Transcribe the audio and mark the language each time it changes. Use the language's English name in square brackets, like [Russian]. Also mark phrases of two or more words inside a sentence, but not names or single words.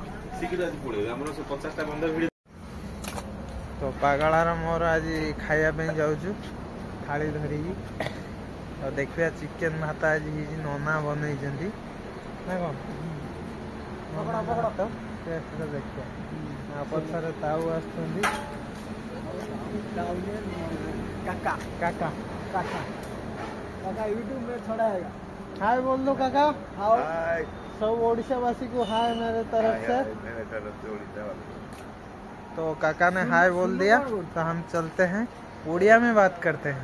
[Odia] ତ ପାଗଳାର ମୋର ଆଜି ଖାଇବା ପାଇଁ ଯାଉଛୁ ଥାଳି ଧରିକି। ତ ଦେଖିବା ଚିକେନ ଭାତ ଆଜି ହେଇଛି, ନନା ବନେଇଛନ୍ତି ନା କଣ? ଟେଷ୍ଟଟା ଦେଖିବା। ପଛରେ ତାଉ ଆସୁଛନ୍ତି [Hindi] काका काका काका काका यूट्यूब में छोड़ा है। हाय बोल दो काका। हाय सब ओडिशा वासी को हाय मेरे तरफ से। तो काका ने हाय बोल दिया, तो हम चलते हैं उड़िया में बात करते हैं।